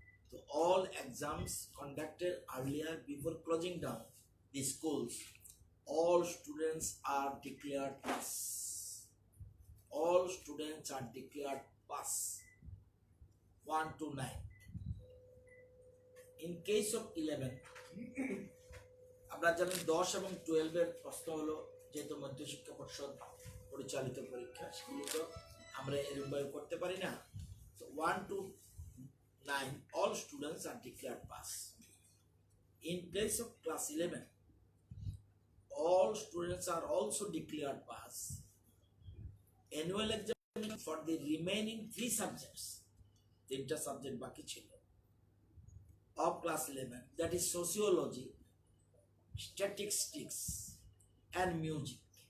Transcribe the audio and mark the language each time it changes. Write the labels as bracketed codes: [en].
[en] তো all exams conducted earlier before closing down the schools, all students are declared pass. All students are declared pass 1 to 9. In case of 11, [bn] আমরা জানি 10 এবং 12 এর প্রশ্ন হলো, যেহেতু মধ্যশিক্ষা পর্ষদ পরিচালিত পরীক্ষা, সেগুলো তো আমরা এরকমভাবে করতে পারি না। [en] তো 1 to 9 all students are declared pass. In case of class 11, all students are also declared pass. Annual examination for the remaining 3 subjects, [bn] 3টা সাবজেক্ট বাকি ছিল, [en] of class 11, that is sociology, statistics and music.